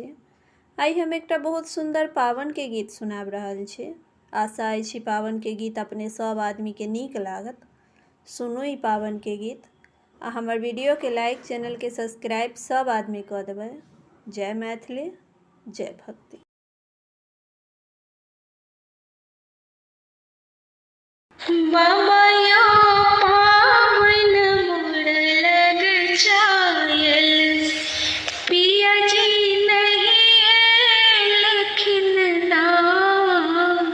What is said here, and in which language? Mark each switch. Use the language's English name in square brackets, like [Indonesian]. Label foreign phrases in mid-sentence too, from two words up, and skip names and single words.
[Maithili] आइ हम एकटा बहुत सुंदर पावन के गीत सुनाब रहल छी। आशा अछि पावन के गीत अपने सब आदमी के नीक लागत। सुनू ई पावन के गीत आ हमर वीडियो के लाइक, चैनल के सब्सक्राइब सब आदमी कऽ देबै। जय मैथिली, जय भक्ति। बाबा यो पावन मोर लग जायल, पिया जी नहीं एलखिन नाम।